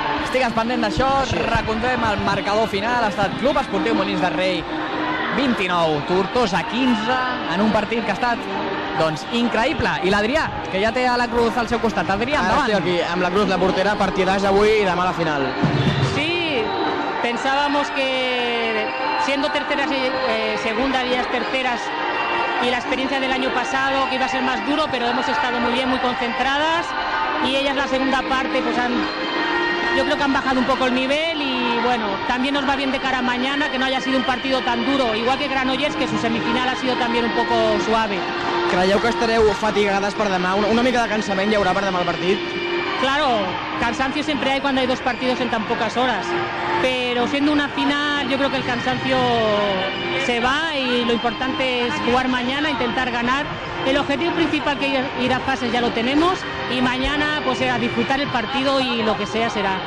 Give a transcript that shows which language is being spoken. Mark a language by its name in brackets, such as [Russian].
[Catalan] Estigues pendent d'això, recomptem el marcador final. Ha estat Club Esportiu Molins de Rei 29, Tortosa 15, en un partit que ha estat increïble. I l'Adrià, que ja té a la Cruz al seu costat. Adrià, endavant. Ara estic aquí, amb la Cruz, la portera, partidàs avui i demà a la final. [Spanish] Sí, pensábamos que siendo terceras, segundas y terceras y la experiencia del año pasado que iba a ser más duro, pero hemos estado muy bien, muy concentradas y ellas la segunda parte yo creo que han bajado un poco el nivel y bueno, también nos va bien de cara a mañana que no haya sido un partido tan duro, igual que Granollers, que su semifinal ha sido también un poco suave. [Catalan] Creieu que estareu fatigades per demà? Una mica de cansament hi haurà per demà al partit? [Spanish] Claro, cansancio siempre hay cuando hay 2 partidos en tan pocas horas, pero siendo una final yo creo que el cansancio se va y lo importante es jugar mañana, intentar ganar. El objetivo principal que ir a fases ya lo tenemos y mañana pues a disfrutar el partido y lo que sea será.